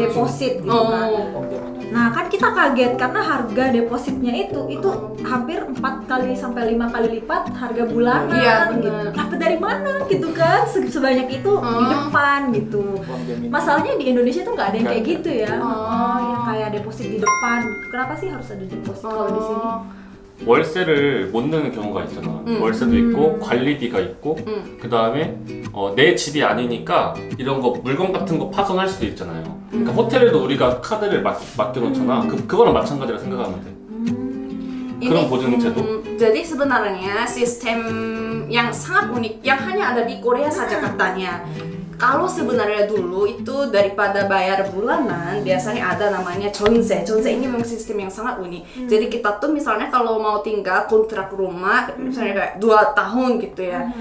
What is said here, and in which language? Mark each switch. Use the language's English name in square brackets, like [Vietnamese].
[Indonesian] deposit gitu kan. Nah kan kita kaget karena harga depositnya itu hampir 4 kali sampai 5 kali lipat harga bulanan. Iya, gitu. Dapat dari mana gitu kan sebanyak itu di depan gitu. Masalahnya di Indonesia tuh nggak ada yang kayak gitu ya. Yang kayak deposit di depan. Kenapa sih harus ada deposit kalau di sini? [Korean] 월세를 못 내는 경우가 있잖아. 월세도 있고 관리비가 있고 그 다음에 내 집이 아니니까 이런 거 물건 같은 거 파손할 수도 있잖아요. 그러니까 호텔에도 우리가 카드를 맡겨놓잖아. 그거랑 마찬가지라 생각하면 돼. 그런 보증 제도. [Indonesian] Jadi sebenarnya sistem yang sangat unik yang hanya ada di Korea saja katanya. Kalau sebenarnya dulu itu daripada bayar bulanan biasanya ada namanya 전세. 전세 ini memang sistem yang sangat unik. Jadi kita tuh misalnya kalau mau tinggal kontrak rumah misalnya kayak 2 tahun gitu ya.